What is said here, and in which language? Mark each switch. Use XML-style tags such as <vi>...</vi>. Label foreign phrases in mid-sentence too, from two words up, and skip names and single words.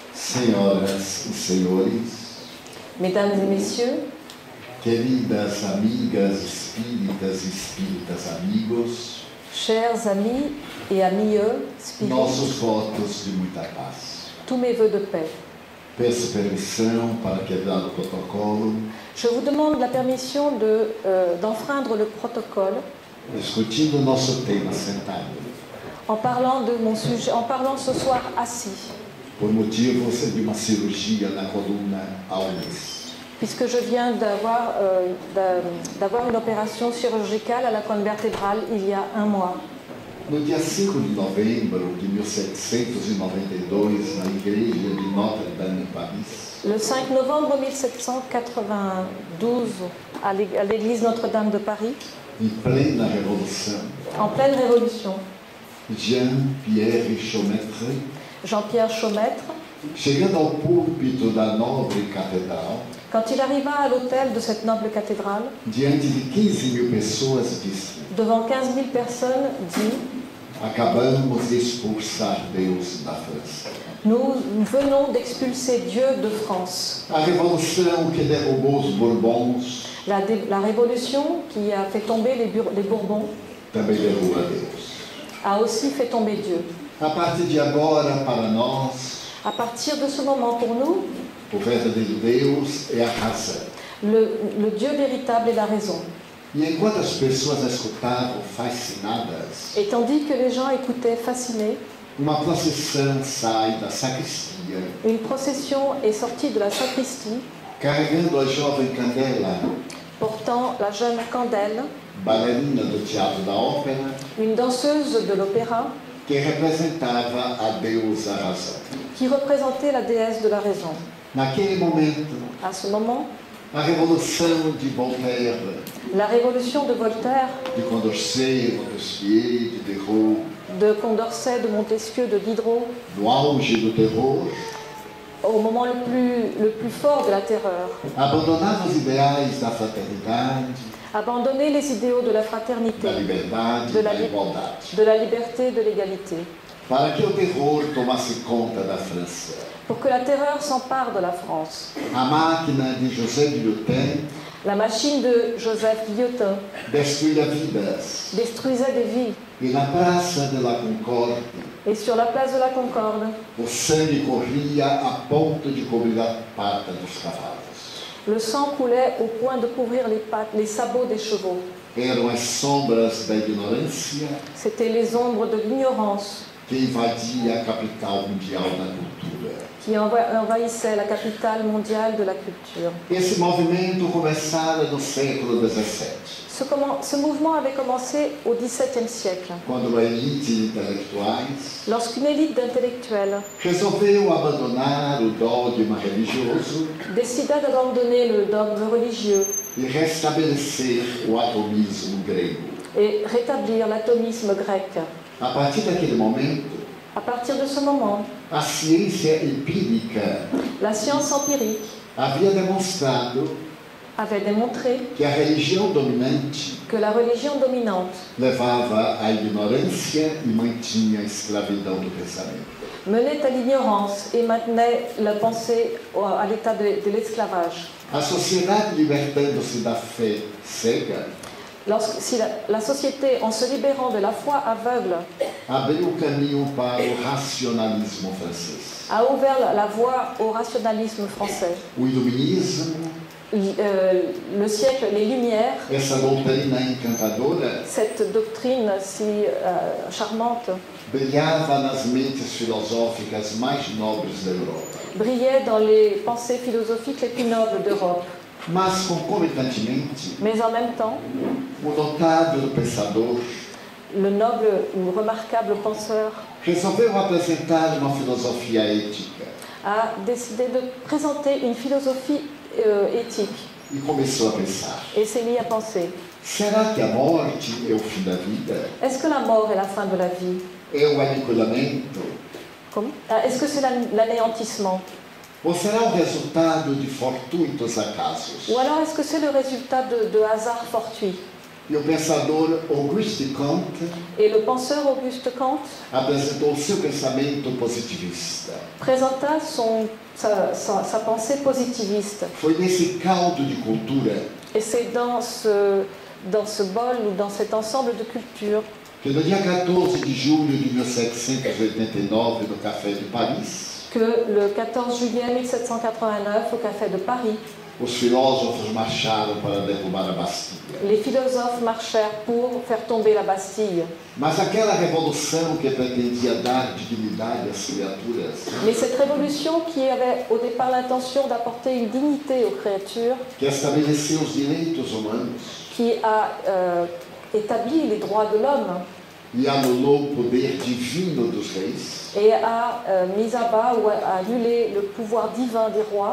<pt>Senhoras e senhores,</pt> <fr>Mesdames et messieurs,</fr> <pt>queridas amigas espíritas e espíritas amigos,</pt> <fr>chers amis et amieux spirites,</fr> <pt>nossos votos de muita paz.</pt> <fr>tous mes vœux de paix.</fr> <pt>Peço permissão para quebrar o protocolo,</pt> <fr>Je vous demande la permission d'enfreindre le protocole</fr> <pt>discutindo o nosso tema sentado,</pt> <fr>en parlant de mon sujet, en parlant ce soir assis,</fr> <pt>por motivos de uma cirurgia na coluna há um mês.</pt> <fr>puisque je viens d'avoir une opération chirurgicale à la colonne vertébrale il y a un mois.</fr> <pt>No dia 5 de novembro de 1792, na igreja de Notre-Dame, em Paris,</pt> <fr>Le 5 novembre 1792, à l'église Notre-Dame de Paris,</fr> <pt>em plena revolução,</pt> <fr>en pleine révolution,</fr> <pt>Jean-Pierre Chaumetre,</pt> <fr>Jean-Pierre Chaumêtre,</fr> <pt>chegando ao púlpito da nobre catedral,</pt> <fr>quand il arriva à l'autel de cette noble cathédrale,</fr> <pt>diante de 15.000 pessoas, disse:</pt> <fr>devant 15 000 personnes, dit:</fr> <pt>acabamos de expulsar Deus da França.</pt> <fr>nous venons d'expulser Dieu de France.</fr> <pt>A revolução que derrubou os Bourbons</pt> <fr>La révolution qui a fait tomber les Bourbons</fr> <pt>também derruba Deus.</pt> <fr>a aussi fait tomber Dieu.</fr> <pt>A partir de agora, para nós,</pt> <fr>À partir de ce moment, pour nous,</fr> <pt>o verdadeiro Deus é a razão.</pt> <fr>le Dieu véritable est la raison.</fr> <pt>E enquanto as pessoas escutavam fascinadas,</pt> <fr>Et tandis que les gens écoutaient fascinés,</fr> <pt>uma procissão sai da sacristia,</pt> <fr>une procession est sortie de la sacristie,</fr> <pt>carregando a jovem Candela,</pt> <fr>portant la jeune Candelle,</fr> <pt>bailarina do Teatro da Ópera,</pt> <fr>une danseuse de l'opéra,</fr> <pt>que representava a deusa razão.</pt> <fr>qui représentait la déesse de la raison.</fr> <pt>Naquele momento,</pt> <fr>À ce moment,</fr> <pt>a revolução de Voltaire,</pt> <fr>la révolution de Voltaire,</fr> <pt>de Condorcet, Montesquieu, de Diderot,</pt> <fr>de Condorcet, de Montesquieu, de Diderot,</fr> <pt>no auge do terror,</pt> <fr>au moment le plus fort de la terreur,</fr> <pt>abandonava os ideais da fraternidade,</pt> <fr>abandonner les idéaux de la fraternité,</fr> <pt>da liberdade</pt> <fr>de</fr> <pt>e</pt> <fr>la,</fr> <pt>da igualdade,</pt> <fr>de la liberté et de l'égalité,</fr> <pt>para que o terror tomasse conta da França.</pt> <fr>pour que la terreur s'empare de la France.</fr> <pt>A máquina de José Guillotin</pt> <fr>La machine de Joseph Guillotin</fr> <pt>destruía vidas,</pt> <fr>détruisait des vies.</fr> <pt>e na Praça de la Concorde</pt> <fr>Et sur la place de la Concorde,</fr> <pt>o sangue corria a ponto de cobrir a pata dos cavalos.</pt> <fr>le sang coulait au point de couvrir les pattes, les sabots des chevaux.</fr> <pt>Eram as sombras da ignorância</pt> <fr>C'étaient les ombres de l'ignorance</fr> <pt>que invadia a capital mundial da cultura.</pt> <fr>qui envahissaient la capitale mondiale de la culture.</fr> <pt>Esse movimento começara no século XVII,</pt> <fr>Ce mouvement avait commencé au XVIIe siècle,</fr> <pt>quando uma elite de intelectuais</pt> <fr>lorsqu'une élite d'intellectuels</fr> <pt>resolveu abandonar o dogma religioso</pt> <fr>décida d'abandonner le dogme religieux</fr> <pt>e restabelecer o atomismo grego.</pt> <fr>et rétablir l'atomisme grec.</fr> <pt>A partir daquele momento,</pt> <fr>À partir de ce moment,</fr> <pt>a ciência empírica</pt> <fr>la science empirique</fr> <pt>havia demonstrado</pt> <fr>avait démontré</fr> <pt>que a religião dominante</pt> <fr>que la religion dominante</fr> <pt>levava à ignorância e mantinha a escravidão do pensamento.</pt> <fr>menait à l'ignorance et maintenait la pensée à l'état de l'esclavage.</fr> <pt>A sociedade, libertando-se da fé cega,</pt> <fr>Si la société, en se libérant de la foi aveugle,</fr> <pt>abriu o caminho para o racionalismo francês.</pt> <fr>a ouvert la voie au rationalisme français,</fr> <pt>O iluminismo,</pt> <fr>le siècle, les Lumières,</fr> <pt>essa doutrina encantadora,</pt> <fr>cette doctrine si charmante,</fr> <pt>brilhava nas mentes filosóficas mais nobres da Europa.</pt> <fr>brillait dans les pensées philosophiques les plus nobles d'Europe.</fr> <pt>Mas, concomitantemente,</pt> <fr>Mais en même temps,</fr> <pt>o notável pensador</pt> <fr>le noble ou remarquable penseur</fr> <pt>resolveu apresentar uma filosofia ética</pt> <fr>a décidé de présenter une philosophie éthique</fr> <pt>e começou a pensar:</pt> <fr>et s'est mis à penser:</fr> <pt>será que a morte é o fim da vida?</pt> <fr>est-ce que la mort est la fin de la vie?</fr> <pt>É o aniquilamento?</pt> <fr>Est-ce que c'est l'anéantissement?</fr> <pt>Ou será o resultado de fortuitos acasos?</pt> <fr>Ou alors est-ce que c'est le résultat de hasards fortuits?</fr> <pt>E o pensador Auguste Comte</pt> <fr>Et le penseur Auguste Comte</fr> <pt>apresentou seu pensamento positivista.</pt> <fr>présenta sa pensée positiviste.</fr> <pt>Foi nesse caldo de cultura</pt> <fr>Et c'est dans ce bol ou dans cet ensemble de cultures</fr> <pt>que no dia 14 de julho de 1789, no Café de Paris,</pt> <fr>que le 14 juillet 1789, au Café de Paris,</fr> <pt>os filósofos marcharam para derrubar a Bastilha.</pt> <fr>les philosophes marchèrent pour faire tomber la Bastille.</fr> <pt>Mas aquela revolução que pretendia dar dignidade às criaturas,</pt> <fr>Mais cette révolution qui avait au départ l'intention d'apporter une dignité aux créatures,</fr> <pt>que estabeleceu os direitos humanos</pt> <fr>qui a établi les droits de l'homme</fr> <pt>e anulou o poder divino dos reis,</pt> <fr>et a mis à bas ou a annulé le pouvoir divin des rois,</fr>